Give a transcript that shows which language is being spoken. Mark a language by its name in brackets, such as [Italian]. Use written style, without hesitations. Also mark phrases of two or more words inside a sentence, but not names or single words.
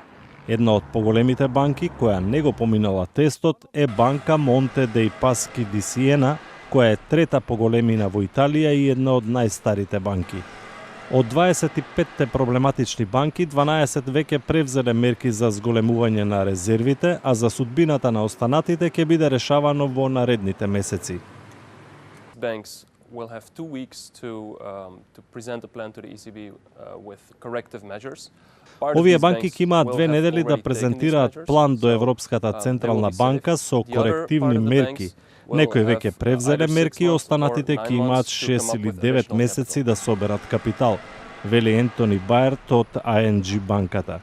[Macedonian] Една од поголемите банки која не го поминала тестот е банка Монте деј Паски ди Сиена, која е трета по големина во Италија и една од најстарите банки. Од 25 проблематични банки, 12 веќе превзеле мерки за зголемување на резервите, а за судбината на останатите ќе биде решавано во наредните месеци. [English] Banks will have 2 weeks to present a plan to the ECB with corrective measures. [Macedonian] Овие банки ќе имаат 2 недели да презентираат план до Европската централна банка со корективни мерки. Некои веќе превзеле мерки, останатите ќе имаат 6 или 9 месеци да соберат капитал, вели Ентони Баерт од ING банката.